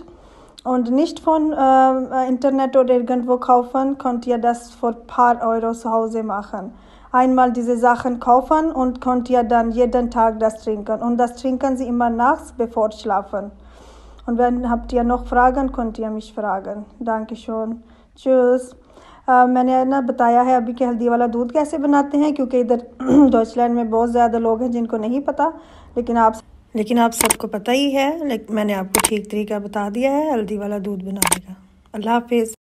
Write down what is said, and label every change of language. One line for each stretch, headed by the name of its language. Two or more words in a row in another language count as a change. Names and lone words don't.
German: Und nicht von Internet oder irgendwo kaufen, könnt ihr das für ein paar Euro zu Hause machen. Einmal diese Sachen kaufen und könnt ihr dann jeden Tag das trinken. Und das trinken sie immer nachts, bevor schlafen. Und wenn habt ihr noch Fragen, könnt ihr mich fragen. Dankeschön. Tschüss.
Hindi: मैंने ना बताया है अभी कि हल्दी वाला दूध कैसे बनाते हैं, क्योंकि इधर डॉइचलैंड में बहुत ज़्यादा लोग हैं जिनको नहीं पता, लेकिन आप सबको पता ही है। मैंने आपको ठीक तरीका बता दिया है हल्दी वाला दूध बनाने का। अल्लाह हाफिज़।